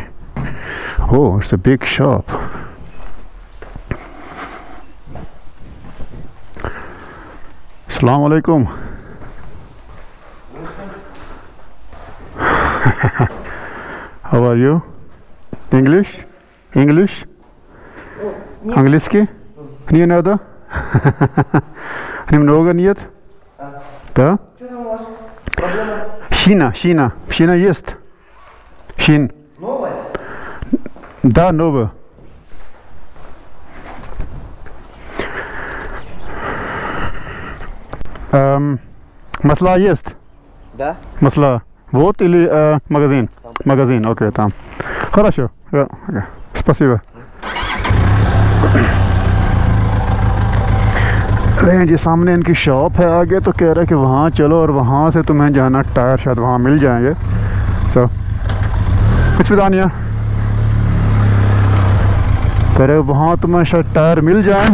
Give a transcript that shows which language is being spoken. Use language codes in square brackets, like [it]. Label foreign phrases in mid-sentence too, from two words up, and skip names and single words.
[en] Oh, it's a big shop. [ar] السلام عليكم. [en] How are you? English? [ru] Английский? Не надо? Немного нет? Да? Шина есть? Шин. Новая? Да, новая. Масла есть? Да. Масла. Вот или магазин? Магазин, окей, там. Хорошо. Спасибо. [hi] जी सामने इनकी शॉप है आगे, तो कह रहा है कि वहाँ चलो और वहाँ से तुम्हें जाना टायर शायद वहाँ मिल जाएंगे। सो कुछ पता नहीं है, कह रहे वहाँ तुम्हें शायद टायर मिल जाए।